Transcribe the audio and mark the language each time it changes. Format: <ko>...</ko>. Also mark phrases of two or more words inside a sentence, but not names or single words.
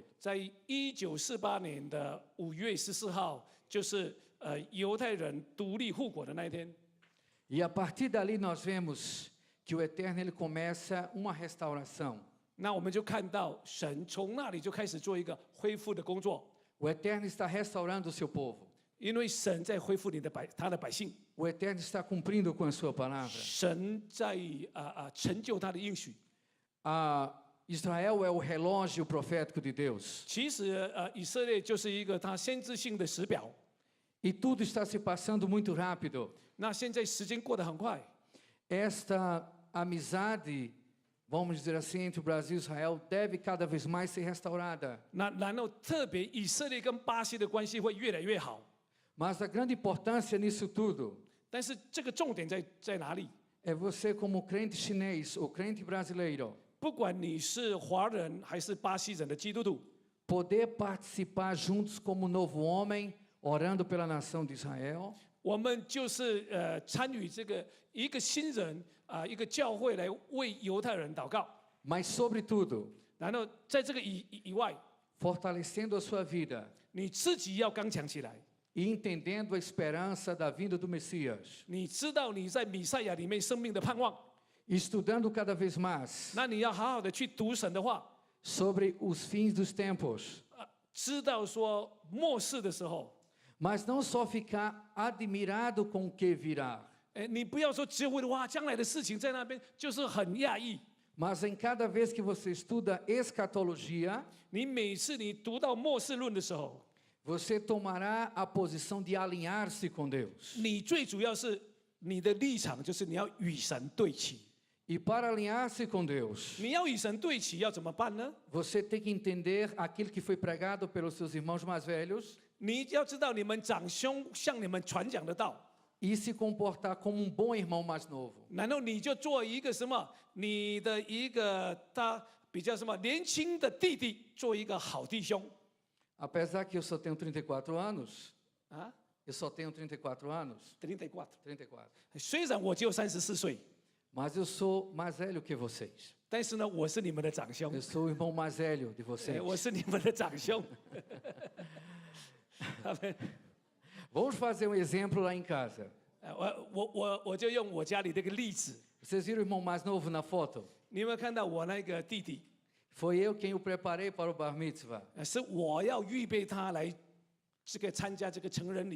<zh>在1948年的5月14号，就是犹太人独立护国的那一天。</zh> <pt>E a partir dali nós vemos que o Eterno ele começa uma restauração.</pt> <zh>那我们就看到神从那里就开始做一个恢复的工作，</zh> <pt>O Eterno está restaurando o seu povo.</pt> <zh>因为神在恢复他的百姓，</zh> <pt>O Eterno está cumprindo com a sua palavra.</pt> <zh>神在成就他的应许。</zh> <pt>Israel é o relógio profético de Deus.</pt> <zh>其实以色列就是一个他先知性的时表。</zh> <pt>E tudo está se passando muito rápido.</pt> <zh>那现在时间过得很快，</zh> <pt>Esta amizade, vamos dizer assim, entre o Brasil e Israel deve cada vez mais ser restaurada.</pt> <zh>那然后特别以色列跟巴西的关系会越来越好。</zh> <pt>Mas a grande importância nisso tudo</pt> <zh>但是这个重点在哪里？</zh> <pt>é você, como crente chinês ou crente brasileiro,</pt> <zh>不管你是华人还是巴西人的基督徒，</zh> <pt>poder participar juntos como novo homem, orando pela nação de Israel,</pt> <zh>我们就是参与这个一个新人一个教会来为犹太人祷告，</zh> <pt>mas, sobretudo,</pt> <zh>然后在这个以外，</zh> <pt>fortalecendo a sua vida</pt> <zh>你自己要刚强起来。</zh> <pt>e entendendo a esperança da vinda do Messias,</pt> <zh>你知道你在弥赛亚里面生命的盼望，</zh> <pt>estudando cada vez mais</pt> <zh>那你要好好的去读神的话，</zh> <pt>sobre os fins dos tempos,</pt> <zh>知道说末世的时候，</zh> <pt>mas não só ficar admirado com o que virá,</pt> <zh>你不要说只有哇将来的事情在那边就是很讶异，</zh> <pt>mas em cada vez que você estuda escatologia,</pt> <zh>你每次你读到末世论的时候，</zh> <pt>você tomará a posição de alinhar-se com Deus.</pt> <zh>你最主要是你的立场就是你要与神对齐。</zh> <pt>E para alinhar-se com Deus,</pt> <zh>你要与神对齐，要怎么办呢？</zh> <pt>você tem que entender aquilo que foi pregado pelos seus irmãos mais velhos</pt> <zh>你要知道你们长兄向你们传讲的道，</zh> <pt>e se comportar como um bom irmão mais novo.</pt> <zh>然后你就做一个什么？你的一个他比较什么年轻的弟弟，做一个好弟兄</zh> <pt>Apesar que eu só tenho 34 anos, 啊。 eu só tenho 34 anos,</pt> <zh>34，</zh> <pt>34,</pt> <zh>虽然我只有34岁，</zh> <pt>mas eu sou mais velho que vocês.</pt> <zh>但是呢，我是你们的长兄</zh> <pt>Eu，sou o irmão mais velho de vocês.</pt> <zh>我是你们的长兄。</zh> <pt>Vamos fazer um exemplo lá em casa.</pt> <zh>我就用我家里这个例子，</zh> <pt>Vocês viram o irmão mais novo na foto?</pt> <zh>你有没有看到我那个弟弟？</zh> <pt>Foi eu quem o preparei para o</pt> <he>bar mitzvah.</he> <zh>是我要预备他来这个参加这个成人礼。</zh>